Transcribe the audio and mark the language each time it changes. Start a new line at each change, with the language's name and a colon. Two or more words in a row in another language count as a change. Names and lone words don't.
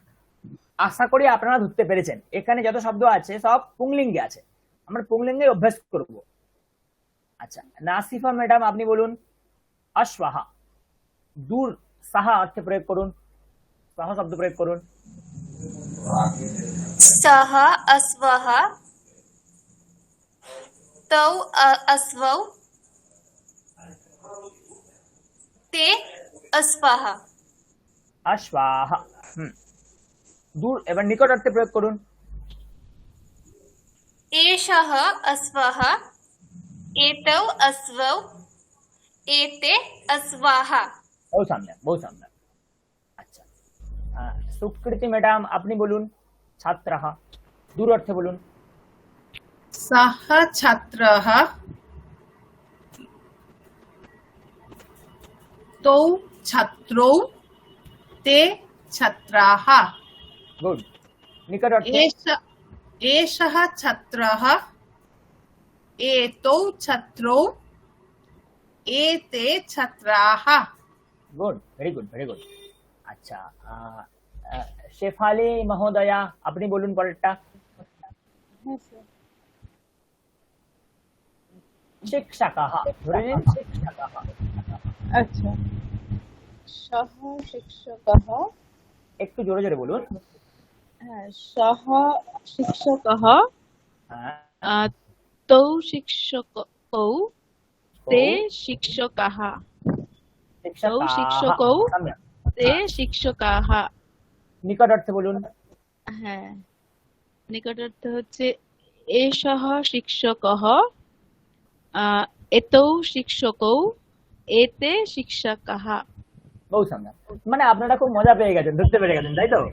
Bangla: আশা করি আপনারা ধরতে পেরেছেন এখানে যত শব্দ আছে সব পুংলিঙ্গে আছে, আমরা পুংলিঙ্গে অভ্যাস করব। আচ্ছা নাসিফা ম্যাডাম আপনি বলুন অশ্বাহা, দূর সাহা অর্থে প্রয়োগ করুন, সাহা শব্দ প্রয়োগ করুন।
Sanskrit: सः अश्वः तौ अश्वौ ते अश्वः।
Bangla: অশ্বাহা, দূর। এবার নিকট অর্থে প্রয়োগ করুন।
Sanskrit: एषः अश्वः एतौ अश्वौ एते अश्वाः। বহু সম্যক, বহু সম্যক।
Bangla: আচ্ছা সুকৃতি ম্যাডাম আপনি বলুন ছাত্রः, দূর অর্থে বলুন।
Sanskrit: सः छात्रः तौ छात्रौ ते छात्राः।
Bangla: গুড। নিকট অর্থে?
Sanskrit: एषः छात्रः एतौ छात्रौ एते छात्राः।
English: good, very good, very good.
Bangla: আচ্ছা শেফালি মহোদয়া আপনি বলুন পরেরটা। শিক্ষকः, ধরে নিন শিক্ষকः। আচ্ছা সহ শিক্ষকः, একটু জোরে জোরে বলুন। হ্যাঁ সহ শিক্ষকः হ্যাঁ
Sanskrit: तौ शिक्षकौ ते शिक्षकाः तौ शिक्षकौ सम्यक्। ते शिक्षकाः
Bangla: নিকট অর্থে বলুন। হ্যাঁ নিকটার্থ হচ্ছে
Sanskrit: এষः শিক্ষকः এতौ শিক্ষকौ এতে শিক্ষকাः বহু সম্যক।
Bangla: মানে আপনারা খুব মজা পেয়ে গেছেন, ধরতে পেরে গেছেন, তাই তো?